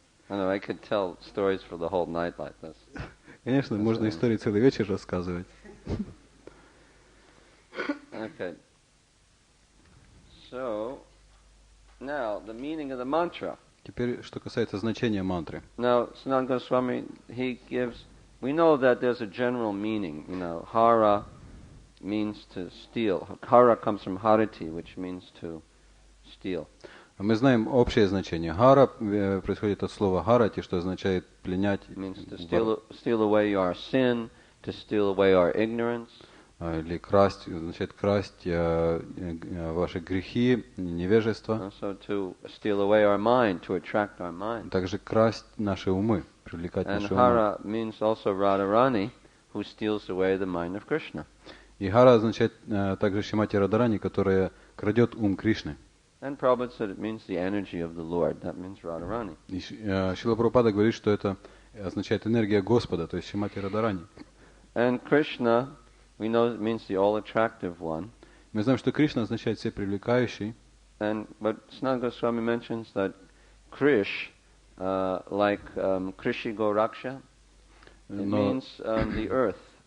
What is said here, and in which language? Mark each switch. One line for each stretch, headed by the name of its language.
English: I could tell stories for the whole night like this.
Russian: Конечно, можно истории целый вечер рассказывать.
English: Okay. So, now the meaning of the mantra.
Russian: Теперь, что касается значения мантры.
English: Now, Sanatana Goswami, he gives. We know that there's a general meaning. You know, hara means to steal. Hara comes from harati, which means to steal.
Russian: Мы знаем общее значение. Хара происходит от слова харати, что означает пленять.
English: It means to steal away our sin, to steal away our ignorance.
Russian: Или красть, означает красть ваши грехи, невежество.
English: Also to steal away our mind, to attract our mind.
Russian: Также красть наши умы, привлекать
English: And
Russian: наши умы.
English: hara means also Radharani, who steals away the mind of Krishna.
Russian: И хара означает также Шримати Радарани, которая крадет ум Кришны.
English: And Prabhupada said it means the energy of the Lord. That means Radharani.
Russian: И Шрила Прабхупада говорит, что это означает энергия Господа, то есть Шримати Радарани.
English: And Krishna, we know it means the all-attractive one.
Russian: Мы знаем, что Кришна означает всепривлекающий.
English: But Sanatana Goswami mentions that Krish, like Krishi Goraksha, it means the earth.